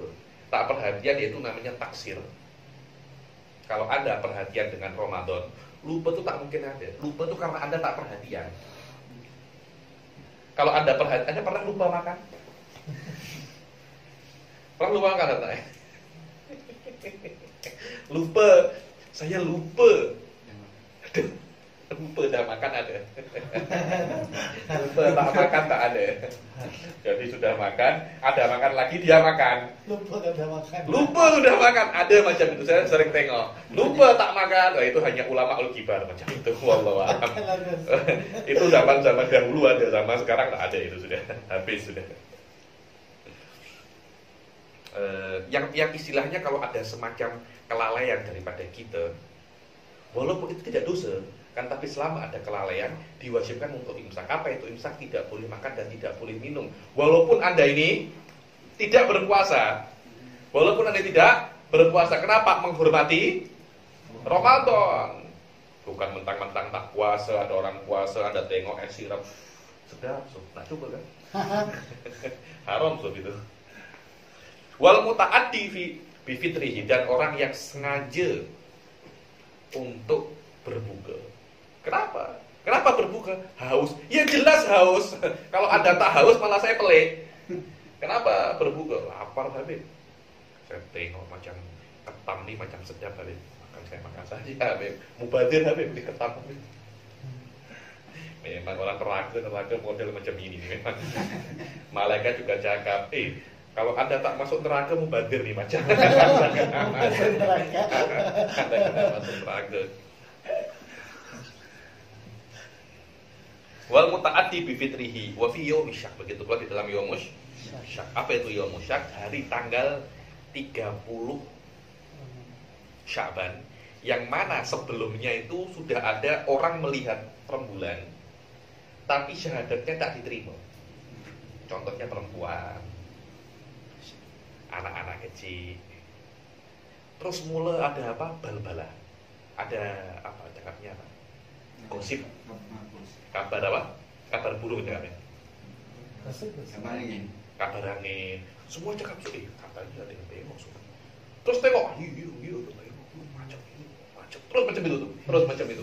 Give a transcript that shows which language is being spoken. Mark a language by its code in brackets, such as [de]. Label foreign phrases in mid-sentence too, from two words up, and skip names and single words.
[ms] Tak perhatian itu namanya taksir. Kalau Anda perhatian dengan Ramadan, lupa itu tak mungkin ada. Lupa itu karena Anda tak perhatian. Kalau Anda perhatian, Anda pernah lupa makan? Pernah lupa makan atau tidak? Lupa, saya lupa. Aduh, lupa dah makan ada. Lupa tak makan tak ada. Jadi sudah makan, ada makan lagi dia makan. Lupa sudah makan, ada macam itu. Saya sering tengok. Lupa tak makan, oh, itu hanya [ar] العلماء الكبار [ms] macam itu. [ar] والله أعلم. [ms] Itu zaman dahulu ada, zaman sekarang tak ada, itu sudah habis sudah. Yang istilahnya kalau ada semacam kelalaian daripada kita, walaupun itu tidak dosa kan, tapi selama ada kelalaian diwajibkan untuk imsak. Apa itu imsak? Tidak boleh makan dan tidak boleh minum. Walaupun Anda ini tidak berpuasa. Kenapa? Menghormati Ramadan. Bukan mentang-mentang tak puasa, ada orang puasa, Anda tengok es sirap sedap, nah coba kan. Haram itu. [ar] والمتعدي في فطره, [ms] dan orang yang sengaja untuk berbuka. Kenapa berbuka? Haus. Ya jelas haus. Kalau Anda tak haus malah saya pelik. Kenapa berbuka? Lapar Habib. Saya tengok macam ketam nih, macam sedap Habib. Makan saja Habib. Mubadir Habib di ketam Habib. Memang orang neraka model macam ini memang. Malaikat juga cakap, kalau Anda tak masuk neraka, mubadir nih macam. Anda kena masuk neraka. [ar] والمتعدي بفطره وفي يوم الشك, [ms] begitu pula di dalam [ar] يوم الشك. [ms] Apa itu [ar] يوم الشك? [ms] Hari tanggal 30 Sya'ban, yang mana sebelumnya itu sudah ada orang melihat rembulan tapi syahadatnya tak diterima. Contohnya perempuan, anak-anak kecil. Terus mulai ada apa? Bal-bala. Ada apa cakapnya? Gosip. Kabar apa? Kabar burung cakapnya. Kabar angin. Semua cakap katanya ada yang tengok semua. Terus tengok, terus macam itu.